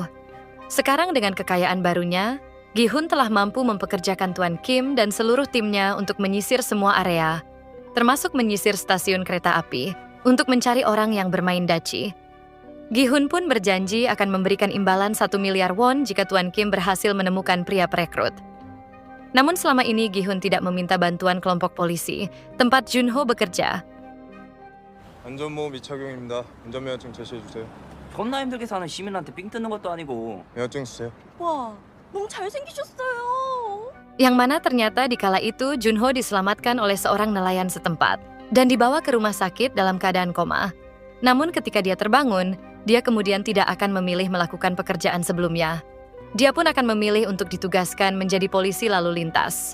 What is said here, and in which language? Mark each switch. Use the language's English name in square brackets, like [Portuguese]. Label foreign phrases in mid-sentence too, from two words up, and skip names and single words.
[Indonesian] Sekarang dengan kekayaan barunya, Gi-hun telah mampu mempekerjakan Tuan Kim dan seluruh timnya untuk menyisir semua area, termasuk menyisir stasiun kereta api, untuk mencari orang yang bermain daci. Gi-hun pun berjanji akan memberikan imbalan 1 miliar won jika Tuan Kim berhasil menemukan pria perekrut. Namun selama ini Gi-hun tidak meminta bantuan kelompok polisi, tempat Junho bekerja. [Korean] 안전모험 미착용입니다. 운전면허증 제시해주세요. 겁나 힘들게 사는 시민한테 삥 뜯는 것도 아니고. 면허증 주세요. 와, 너무 잘생기셨어요. [Indonesian] Yang mana ternyata di kala itu Junho diselamatkan oleh seorang nelayan setempat dan dibawa ke rumah sakit dalam keadaan koma. Namun ketika dia terbangun, dia kemudian tidak akan memilih melakukan pekerjaan sebelumnya. Dia pun akan memilih untuk ditugaskan menjadi polisi lalu lintas.